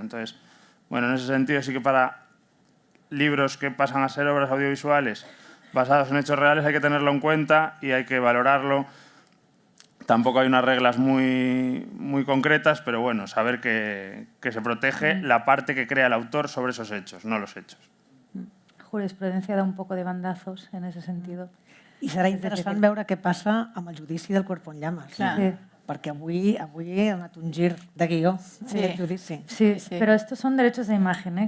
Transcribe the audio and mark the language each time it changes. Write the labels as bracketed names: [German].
[Spanish] Entonces, bueno, en ese sentido sí que para libros que pasan a ser obras audiovisuales basados en hechos reales hay que tenerlo en cuenta y hay que valorarlo. Tampoco hay unas reglas muy concretas, pero bueno, saber que se protege la parte que crea el autor sobre esos hechos, no los hechos. Jurisprudencia da un poco de bandazos en ese sentido. [Catalan] I serà interessant veure què passa amb el judici del Cuerpo en llamas. Sí. Perquè avui ha donat un gir de guió el judici. [Spanish] Sí, pero estos son derechos de imagen, ¿eh?